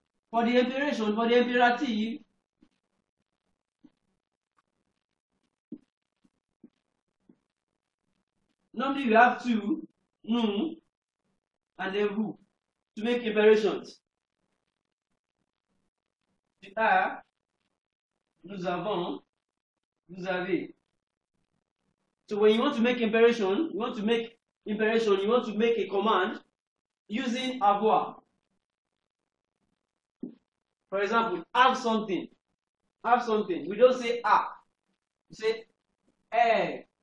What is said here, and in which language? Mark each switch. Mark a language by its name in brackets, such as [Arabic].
[English] For the imperation, for the imperative, normally we have to, nous, and then vous, to make imperations. [French] Tu as, nous avons, vous avez. [English] So when you want to make imperation, you want to make a command using avoir. For example, have something. Have something. We don't say ah. We say eh.